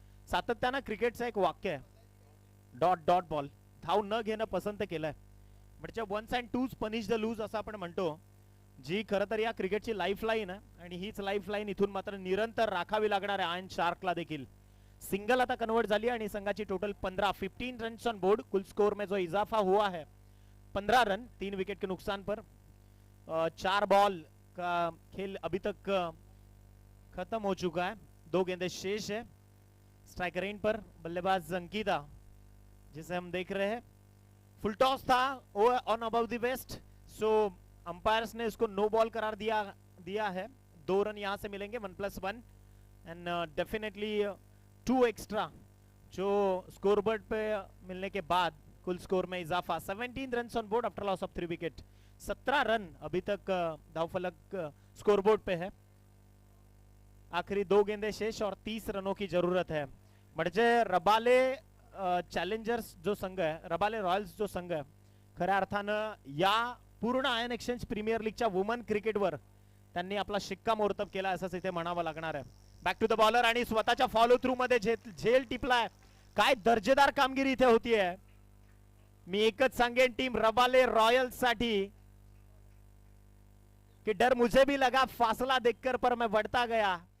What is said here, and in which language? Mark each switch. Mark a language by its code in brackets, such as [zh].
[mr] सातत्याने क्रिकेटचं एक वाक्य आहे, डॉट डॉट बॉल. धाव न घेणं पसंत केलंय म्हणजे [en] ones and twos punish the loose [mr] असं आपण म्हणतो, जी खरं तर या क्रिकेटची लाईफलाईन आहे आणि हीच लाईफलाईन इथून मात्र निरंतर राखावी लागणार आहे आयन शार्कला देखील. सिंगल आता कन्वर्ट झाली आणि संघाची total 15 runs on board. [hi] कुल स्कोर में जो इजाफा हुआ है 15 रन, 3 विकेट के नुकसान पर. 4 बॉल का खेल अभी तक खत्म हो चुका है, 2 गेंदें शेष है. स्ट्राइकर एंड पर बल्लेबाज अंकिता, जिसे हम देख रहे हैं। फुल टॉस था on above the waste, so umpires ने इसको नो बॉल करार दिया है। 2 रन यहां से मिलेंगे, 1+1 एंड डेफिनेटली 2 एक्स्ट्रा जो स्कोरबोर्ड पे मिलने के बाद कुल स्कोर में इजाफा। [en] 17 run on board after loss of 3 wicket. [hi] 17 run अभी तक दावफलक स्कोरबोर्ड पे है। आखिरी 2 गेंदे शेष और 30 रनों की जरूरत है। [mr] म्हणजे रबाले चॅलेंजर्स जो संघ आहे, रबाले रॉयल्स जो संघ आहे, खऱ्या अर्थानं या पूर्ण आयन एक्सचेंज प्रीमियर लीगच्या वुमन क्रिकेटवर त्यांनी आपला शिक्कामोर्तब केला असंच इथे म्हणावं लागणार आहे। बॅक टू द बॉलर आणि स्वतःच्या फॉलो थ्रू मध्ये झेल टिपलाय। काय दर्जेदार कामगिरी इथे होतीये। मी एकच सांगेन टीम रबाले रॉयल्स साठी कि [hi] डर मुझे भी लगा, फासला देखकर पर मैं बढ़ता गया।